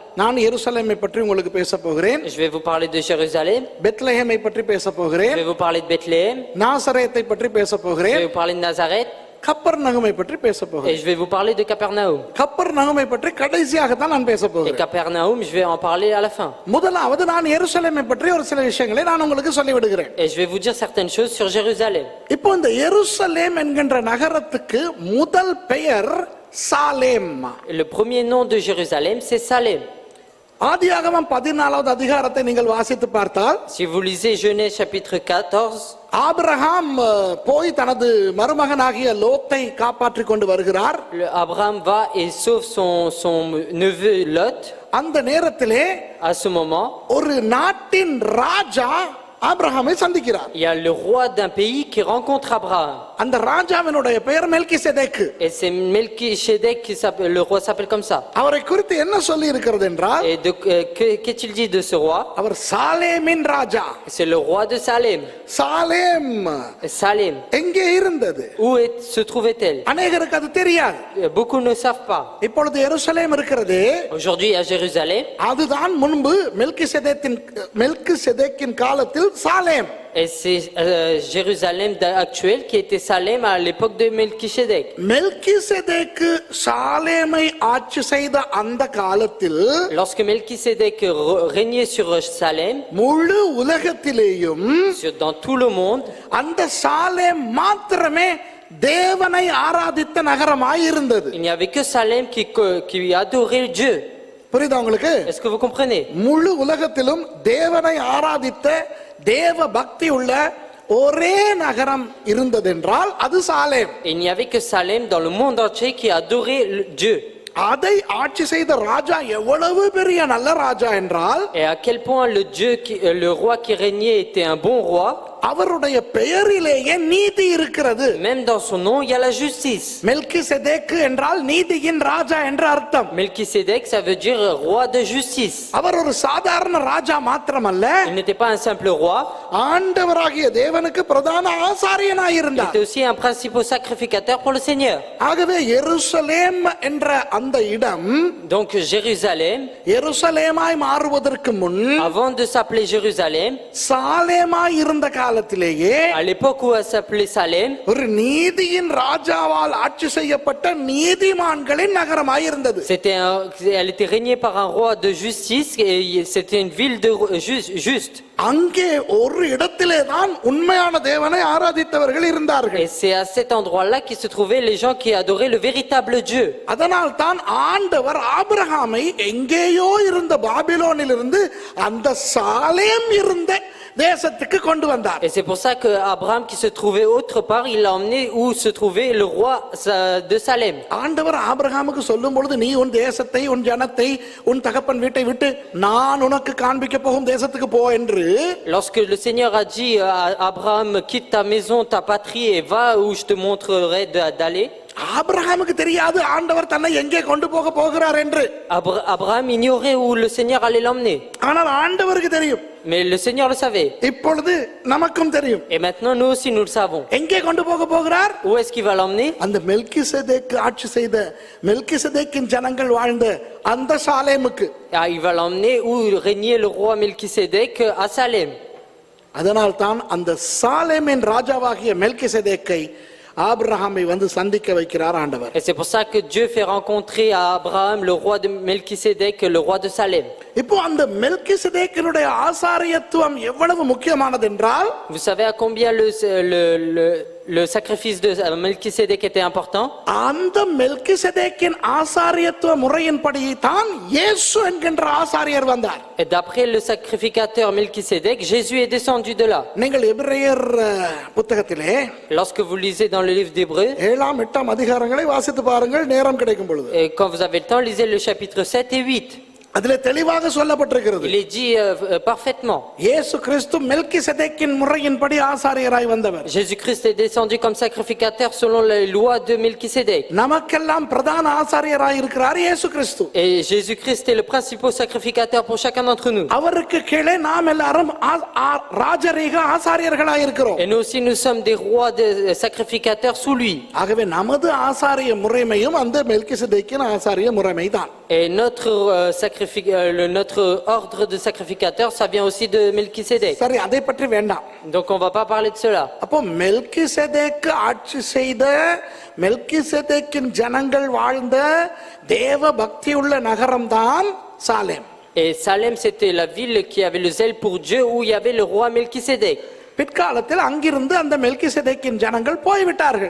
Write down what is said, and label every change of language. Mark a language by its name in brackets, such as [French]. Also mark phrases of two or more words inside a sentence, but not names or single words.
[Tamil] நான் எருசலேமை பற்றி உங்களுக்கு பேச போகிறேன். [French] Je vais vous parler de Jérusalem. [Tamil] பெத்லஹேமை பற்றி பேச [French] Je [Tamil] போகிறேன். [French] vais vous parler de Bethléem. [Tamil] நாசரேத்தை பற்றி பேச [French] Je [Tamil] போகிறேன். [French] vais vous parler de Nazareth. [Tamil] கப்பர்நகமை பற்றி பேச [French] Et [Tamil] போகிறேன். [French] je vais vous parler de Capernaum. [Tamil] கப்பர்நகமை பற்றி கடைசியாக தான் நான் பேச [French] Et [Tamil] போகிறேன். [French] Capernaum, je vais en parler à la fin. [Tamil] முதலாவது நான் எருசலேமை பற்றி ஒரு சில விஷயங்களை நான் உங்களுக்கு சொல்லி விடுகிறேன். [French] Et je vais vous dire certaines choses sur Jérusalem. [Tamil] இப்போ இந்த எருசலேம் என்கின்ற நகரத்துக்கு முதல் பெயர் சாலேம். [French] Le premier nom de Jérusalem, c'est Salem. [Tamil] ஆதியாகமம் 14வது அதிகாரத்தை நீங்கள் வாசித்து பார்த்தால், [French] Si vous lisez Genèse chapitre 14, [Tamil] ஆபிரகாம் போய் தனது மருமகனாகிய லோத்தை காப்பாற்றிக் கொண்டு வருகிறார். [French] Abraham va et sauve son neveu Lot. [Tamil] அந்த நேரத்திலே [French] À ce moment, [Tamil] ஒரு நாட்டின் ராஜா ஆபிரகாமை சந்திக்கிறார். [French] il y a le roi d'un pays qui rencontre Abraham. [Tamil] அந்த ராஜாவினுடைய பெயர் மெல்கிசேதேக்கு. [French] Et c'est Melchisedec qui s'appelle, le roi s'appelle comme ça. [Tamil] அவரை குறித்து என்ன சொல்லி இருக்கிறது என்றால், [French] Et qu'est-il dit de ce roi? [Tamil] அவர் சாலேமின் ராஜா. [French] C'est le roi de Salem. [Tamil] சாலேம் [French] Salem. [Tamil] எங்கே இருந்தது? [French] Où se trouvait-elle? [Tamil] அநேகருக்கு அது தெரியாது. [French] Beaucoup ne savent pas. [Tamil] இப்பொழுது எருசலேம் இருக்கிறது, [French] Aujourd'hui à Jérusalem, [Tamil] அதுதான் முன்பு மெல்கிசேதேக்கின் காலத்தில் சாலேம். [French] et c'est Jérusalem actuel qui était Salem à l'époque de Melchisedec. [Tamil] மெல்கிசேதேக்கு சாலேமை ஆட்சி செய்த அந்த காலத்தில் [French] Lorsque Melchisedec régnait sur Salem, [Tamil] முழு உலகத்திலேயும் [French] dans tout le monde, [Tamil] அந்த சாலேம் மாத்திரமே தேவனை ஆராதித்த நகரமாய் இருந்தது. [French] il n'y avait que Salem qui adorait Dieu. [Tamil] புரியுதா உங்களுக்கு? [French] Est-ce que vous comprenez? [Tamil] முழு உலகத்திலும் தேவனை ஆராதித்த தேவ பக்தி உள்ள ஒரே நகரம் இருந்ததென்றால் அது சாலேம். [French] Il n'y avait que Salem dans le monde entier qui adorait Dieu. [Tamil] அதை ஆட்சி செய்த ராஜா எவ்வளவு பெரிய நல்ல ராஜா என்றால், [French] Et à quel point le roi qui régnait était un bon roi. [Tamil] அவருடைய பெயரிலேயே நீதி இருக்கிறது. [French] Même dans son nom, il y a la justice. [Tamil] மெல்கிசேதேக்கு என்றால் நீதியின் ராஜா என்ற அர்த்தம். [French] Melchisedec, ça veut dire roi de justice. [Tamil] அவர் ஒரு சாதாரண ராஜா மாத்திரமல்ல, [French] Il n'était pas un simple roi. [Tamil] ஆண்டவராகிய தேவனுக்கு பிரதான ஆசாரியனாய் [French] Il [Tamil] இருந்தார். [French] était aussi un principal sacrificateur pour le Seigneur. [Tamil] ஆகவே எருசலேம் என்ற அந்த இடம் [French] Donc Jérusalem, [Tamil] எருசலேமாய் மாறுவதற்கு முன் [French] avant de s'appeler Jérusalem, [Tamil] சாலேமாய் இருந்த காலத்திலேயே [French] à l'époque où elle s'appelait Salem, [Tamil] ஒரு நீதியின் ராஜாவால் ஆட்சி செய்யப்பட்ட நீதிமான்களின் நகரமாய் இருந்தது. [French] elle était régnée par un roi de justice et c'était une ville de juste. [Tamil] அங்கே ஒரு இடத்திலே தான் உண்மையான தேவனை ஆராதித்தவர்கள் இருந்தார்கள். [French] Et c'est à cet endroit-là qui se trouvaient les gens qui adoraient le véritable Dieu. [Tamil] அதனால் தான் ஆண்டவர் ஆபிரகாமை எங்கேயோ இருந்த பாபிலோனிலிருந்து அந்த சாலேம் இருந்த தேசத்துக்கு கொண்டு வந்தார். [French] Et c'est pour ça que Abraham qui se trouvait autre part, il l'a emmené où se trouvait le roi de Salem. [Tamil] ஆண்டவர் ஆபிரகாமுக்கு சொல்லும் பொழுது, நீ உன் தேசத்தை, உன் ஜனத்தை, உன் தகப்பன் வீட்டை விட்டு நான் உனக்கு காண்பிக்க போகும் தேசத்துக்கு போ என்று, [French] Lorsque le Seigneur a dit à Abraham, quitte ta maison, ta patrie et va où je te montrerai d'aller. [Tamil] ஆபிரகாமுக்கு தெரியாது ஆண்டவர் தன்னை எங்கே கொண்டு போக போகிறார் என்று. [French] Abraham ignorait où le Seigneur allait l'emmener. [Tamil] ஆனால் ஆண்டவருக்கு தெரியும். [French] Mais le Seigneur le savait. [Tamil] இப்பொழுது நமக்கும் தெரியும். [French] Et maintenant nous aussi nous le savons. [Tamil] எங்கே கொண்டு போக போகிறார்? [French] Où est-ce qu'il va l'emmener? [Tamil] அந்த மெல்கிசேதேக்கு ஆட்சி செய்த மெல்கிசேதேக்கின் ஜனங்கள் வாழ்ந்த அந்த சாலேமுக்கு. [French] Il va l'emmener où régnait le roi Melchisedec, à Salem. [Tamil] அதனால் தான் அந்த சாலேமின் ராஜாவாகிய மெல்கிசேதேக்கை ஆபிரகாமை வந்து சந்திக்க வைக்கிறார் ஆண்டவர். [French] Et c'est pour ça que Dieu fait rencontrer à Abraham le roi de Melchisedec, le roi de Salem. [Tamil] இப்போ அந்த மெல்கிசேதேக்கினுடைய ஆசாரியத்துவம் எவ்வளவு முக்கியமானது என்றால், [French] Vous savez à combien le sacrifice de Melchisedec était important? [Tamil] அந்த மெல்கிசேதேக்கின் ஆசாரியத்துவ முறையின்படி தான் இயேசு என்கின்ற ஆசாரியர் வந்தார். [French] Et d'après le sacrificateur Melchisedec, Jésus est descendu de là. [Tamil] நீங்கள் எபிரேயர் புத்தகத்திலே [French] Lorsque vous lisez dans le livre d'Hébreux, [Tamil] 7 8 அதிகாரங்களை வாசித்து பாருங்கள் நேரம் கிடைக்கும் பொழுது. [French] et quand vous avez le temps, lisez le chapitre 7 et 8. [Tamil] அதிலே தெளிவாக சொல்லப்பட்டிருக்கிறது. [French] Il est dit parfaitement. [Tamil] இயேசு கிறிஸ்து மெல்கிசேதேக்கின் முறையின்படி ஆசாரியராய் வந்தவர். [French] Jésus-Christ est descendu comme sacrificateur selon les lois de Melchisedec. [Tamil] நமக்கெல்லாம் பிரதான ஆசாரியராய் இருக்கிறார் இயேசு கிறிஸ்து. [French] Et Jésus-Christ est le principal sacrificateur pour chacun d'entre nous. [Tamil] அவருக்கு கீழே நாம் எல்லாரும் ராஜரீக ஆசாரியர்களாய் இருக்கிறோம். [French] Et nous aussi nous sommes des rois de sacrificateurs sous lui. [Tamil] ஆகவே நமது ஆசாரிய முறைமையும் அந்த மெல்கிசேதேக்கின் ஆசாரிய முறைமைதான். [French] Et notre ordre de sacrificateur, ça vient aussi de Melchisédek. [Tamil] சரி, அதை பற்றி வேண்டாம். [French] Donc on va pas parler de cela. [Tamil] அப்போ மெல்கிசேதேக்கு ஆட்சி செய்த, மெல்கிசேதேக்கின் ஜனங்கள் வாழ்ந்த தேவ பக்தியுள்ள நகரம்தான் சாலேம். [French] Et Salem, c'était la ville qui avait le zèle pour Dieu, où il y avait le roi Melchisédek. [Tamil] பிற்காலத்தில் அங்கிருந்து அந்த மெல்கிசேதேக்கின் ஜனங்கள் போய்விட்டார்கள்.